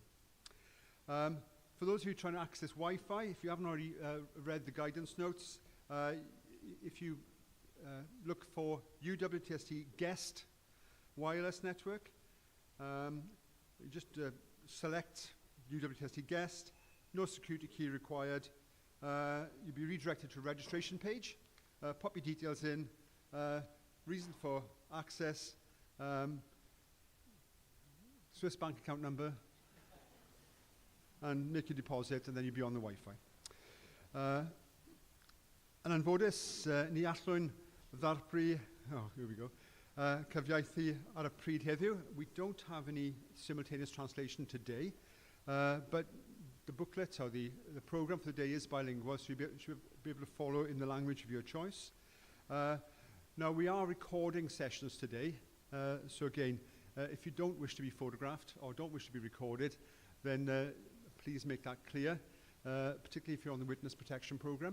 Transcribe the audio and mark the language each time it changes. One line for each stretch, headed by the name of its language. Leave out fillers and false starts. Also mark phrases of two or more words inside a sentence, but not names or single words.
English: For those of you trying to access Wi-Fi, if you haven't already read the guidance notes, if you look for UWTSD guest wireless network, you just select UWTSD guest, no security key required. You'll be redirected to a registration page, pop your details in, reason for access, Swiss bank account number, and make your deposit, and then you'll be on the Wi-Fi.
Welsh: Yn anffodus, ni allwn ddarpru,
English: here we go,
Welsh: cyfieithu ar y pryd heddiw.
English: We don't have any simultaneous translation today, but the booklet or the program for the day is bilingual, so you should be able to follow in the language of your choice. Now, we are recording sessions today, so again, if you don't wish to be photographed or don't wish to be recorded, then please make that clear, particularly if you're on the witness protection program.